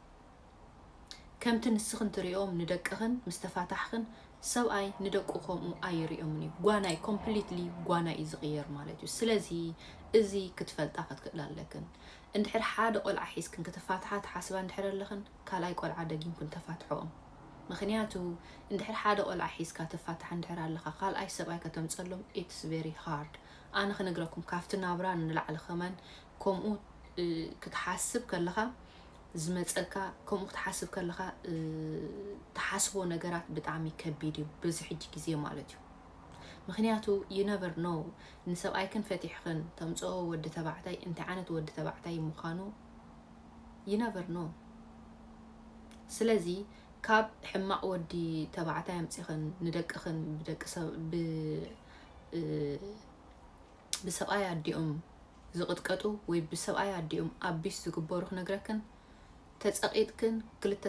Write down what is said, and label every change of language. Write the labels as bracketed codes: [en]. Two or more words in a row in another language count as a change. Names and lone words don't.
[ti] ከምቲ ንስኽን ትሪኦም ንደቅኽን ምስ ተፋታሕኽን ሰብኣይ ንደቁ ከምኡ ኣይሪኦምን እዩ ጓናይ ኮምፕሊትሊ ጓናይ እዩ ዝቕየር ማለት እዩ ስለዚ እዚ ክትፈልጣ ክትክእል ኣለክን እንድሕር ሓደ ቆልዓ ሒዝክን ክትፋትሓ ትሓስባ እንድሕር ኣለኽን ካልኣይ ቆልዓ ደጊምክን ተፋትሖኦም ምክንያቱ እንድሕር ሓደ ቆልዓ ሒዝካ ትፋትሓ እንድሕር ኣለኻ ካልኣይ ሰብኣይ ከተምፀሎም [en] it's very hard [ti] ኣነ ክነግረኩም ካብቲ ናብራ ንላዕሊ ኸመን ከምኡ ክትሓስብ ከለኻ ዝመፀካ ከምኡ ክትሓስብ ከለኻ ተሓስቦ ነገራት ብጣዕሚ ከቢድ እዩ በዚ ሕጂ ግዜ ማለት እዩ ምክንያቱ [en] you never know [ti] ንሰብኣይክን ፈቲሕክን ተምፅኦ ወዲ ተባዕታይ እንታይ ዓይነት ወዲ ተባዕታይ ምዃኑ [en] you never know [ti] ስለዚ ካብ ሕማቅ ወዲ ተባዕታይ ኣምፂኽን ንደቅኽን ብደቂ ሰብ ብሰብኣይ ኣዲኦም ዝቕጥቀጡ ወይ ብሰብኣይ ኣዲኦም ኣቢስ ዝግበሩ ክነግረክን ተጸቂጥክን ክልተ